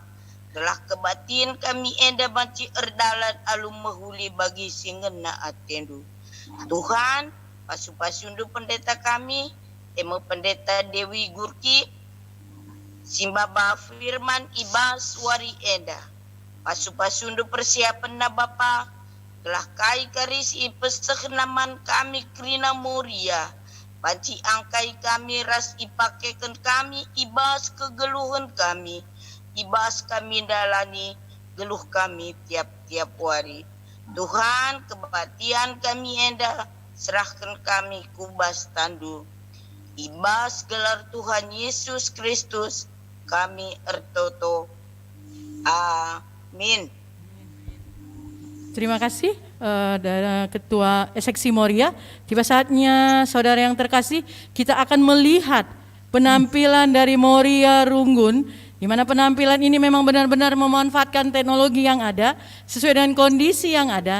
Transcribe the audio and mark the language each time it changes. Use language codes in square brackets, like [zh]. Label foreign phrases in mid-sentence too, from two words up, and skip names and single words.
[btx] Telah kebatin kami eda banci erdalat alum mahuli bagi singena atendu. Tuhan, pasu-pasundu pendeta kami, emo pendeta Dewi Gurki, Simbaba Firman Ibas Wari eda. Pasu-pasundu persiapan na Bapa, telah kai karis ipesehnaman kami Krina Moria. Panci angkai kami ras ipakekan kami ibas kegeluhan kami. Ibas kami dalani geluh kami tiap-tiap hari. Tuhan kebatian kami enda serahkan kami kubas tandu. Ibas gelar Tuhan Yesus Kristus kami ertoto. Amin. [id] Terima kasih dari Ketua Seksi Moria. Tiba saatnya saudara yang terkasih, kita akan melihat penampilan dari Moria Runggun, di mana penampilan ini memang benar-benar memanfaatkan teknologi yang ada sesuai dengan kondisi yang ada.